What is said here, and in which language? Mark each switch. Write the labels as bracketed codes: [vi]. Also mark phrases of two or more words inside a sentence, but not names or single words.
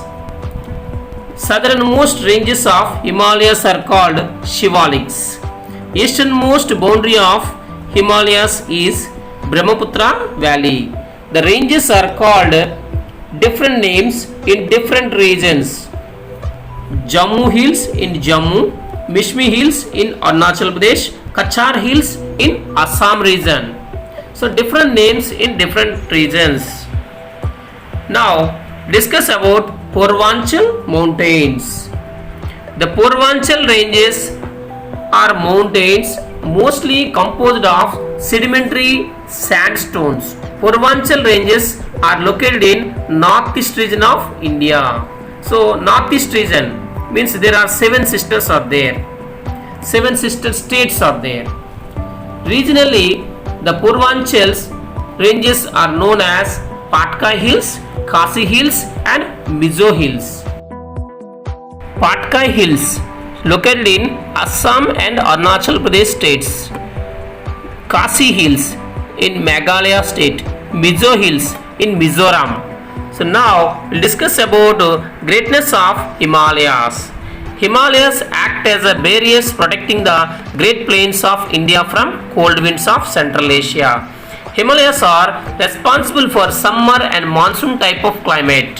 [en] Southernmost ranges of Himalayas are called Shivaliks. Easternmost boundary of Himalayas is Brahmaputra Valley. The ranges are called different names in different regions. Jammu Hills in Jammu, Mishmi Hills in Arunachal Pradesh, Kachar Hills in Assam region. So different names in different regions. Now discuss about Purvanchal mountains. The Purvanchal ranges are mountains mostly composed of sedimentary sandstones. Purvanchal ranges are located in northeast region of India. So northeast region means there are 7 sisters are there. 7 sister states are there. Regionally, the Purvanchal ranges are known as Patkai Hills, Khasi Hills and Mizo Hills. Patkai Hills located in Assam and Arunachal Pradesh states. Khasi Hills in Meghalaya state. Mizo Hills in Mizoram. So now we'll discuss about greatness of Himalayas. Himalayas act as a barriers protecting the great plains of India from cold winds of Central Asia. Himalayas are responsible for summer and monsoon type of climate.